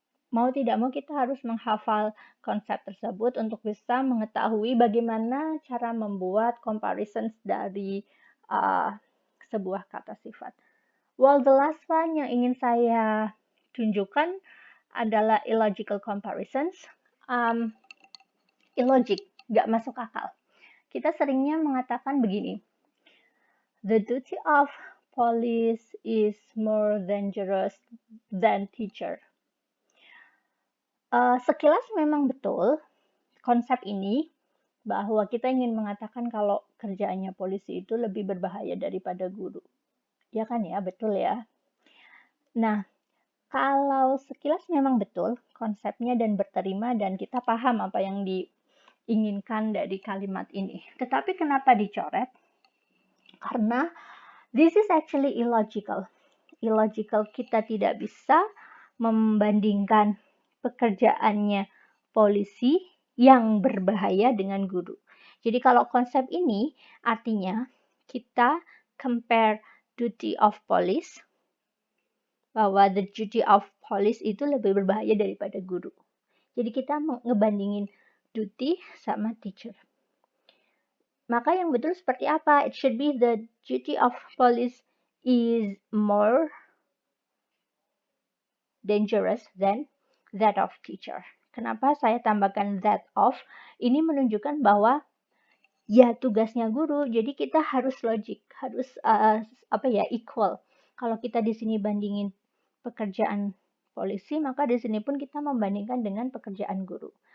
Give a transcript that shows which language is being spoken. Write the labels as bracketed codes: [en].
[id] Mau tidak mau kita harus menghafal konsep tersebut untuk bisa mengetahui bagaimana cara membuat comparisons dari sebuah kata sifat. [en] Well, the last one [id] yang ingin saya tunjukkan adalah [en] illogical comparisons. [id] Illogic, gak masuk akal. Kita seringnya mengatakan begini, [en] the duty of police is more dangerous than teacher. [id] Sekilas memang betul konsep ini, bahwa kita ingin mengatakan kalau kerjaannya polisi itu lebih berbahaya daripada guru. Ya kan ya, betul ya. Nah, kalau sekilas memang betul konsepnya dan berterima dan kita paham apa yang diinginkan dari kalimat ini. Tetapi kenapa dicoret? Karena [en] this is actually illogical. [id] Illogical, kita tidak bisa membandingkan pekerjaannya polisi yang berbahaya dengan guru. Jadi kalau konsep ini artinya kita compare [en] duty of police, [id] bahwa [en] the duty of police [id] itu lebih berbahaya daripada guru. Jadi kita ngebandingin [en] duty sama teacher. [id] Maka yang betul seperti apa? [en] It should be the duty of police is more dangerous than that of teacher. [id] Kenapa saya tambahkan that of? Ini menunjukkan bahwa ya tugasnya guru. Jadi kita harus logik, harus equal. Kalau kita di sini bandingin pekerjaan polisi, maka di sini pun kita membandingkan dengan pekerjaan guru.